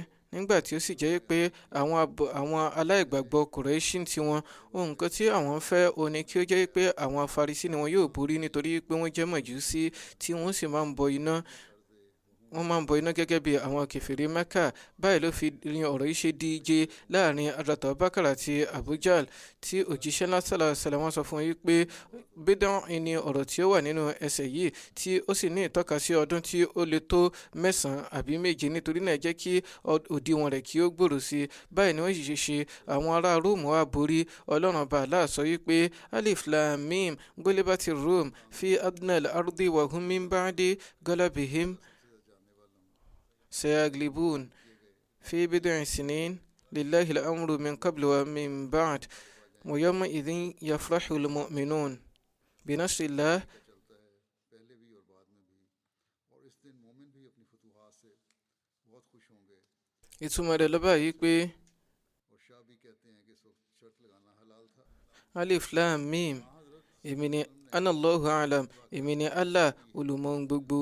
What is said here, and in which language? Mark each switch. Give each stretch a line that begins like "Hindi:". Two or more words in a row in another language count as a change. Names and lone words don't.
Yoruba: nígbà tí ó sì jẹ́ pé àwọn aláìgbàgbọ́ Kùrẹ́ṣì tí nǹkan tí àwọn fẹ́ ó ní kí ó jẹ́ pé àwọn Farisi ni wọn yóò borí, nítorí pé wọ́n jẹ́ Májúsí tí wọ́n sì máa ń bọ iná. wọ́n máa ń bọ iná gẹ́gẹ́ bí àwọn kèfèrí Mẹ́kà. báyìí ló fi rin ọ̀rọ̀ yìí ṣe díje láàrin Hazrat Abubakar àti Abu Jahl, tí òjíṣẹ́ ńlá
Arabic: صلى الله عليه وسلم
Yoruba: wọ́n sọ fún yín pé bídán ni ọ̀rọ̀ tí ó wà nínú ẹsẹ̀ yìí, tí ó sì ní ìtọ́ka sí ọdún tí ó lè tó 9 àbí 7, nítorí náà jẹ́ kí òdiwọ̀n rẹ̀ kí ó gbòòrò sí. báyìí ni wọ́n sì ṣe àwọn ará Róòmù wá borí. Ọlọ́run Ọba Allah sọ wípé
Arabic: الم غلبت الروم في أدنى الأرض وهم من بعد غلبهم سيغلبون في بضع سنين لله الأمر من قبل ومن بعد ويومئذ يفرح المؤمنون بنصر الله.
Yoruba: ìtumọ̀ rẹ̀ ló báyìí pé
Arabic: الم,
Yoruba: èmi ni
Arabic: أنا الله أعلم,
Yoruba: èmi ni Allah olùmọ̀ gbogbo.